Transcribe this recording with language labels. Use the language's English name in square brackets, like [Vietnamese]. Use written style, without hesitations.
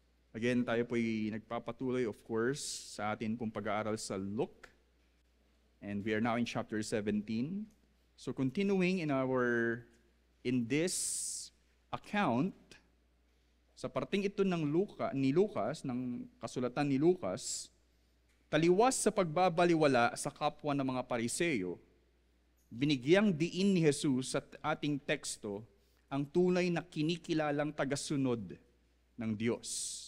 [Filipino] Again, tayo po'y nagpapatuloy, of course, sa atin pong pag-aaral sa Luke. [English] And we are now in chapter 17. So continuing in this account, [Filipino] sa parting ito ng Lucas, ng kasulatan ni Lucas, taliwas sa pagbabaliwala sa kapwa ng mga Pariseo, binigyang diin ni Jesus sa ating teksto ang tunay na kinikilalang tagasunod ng Diyos.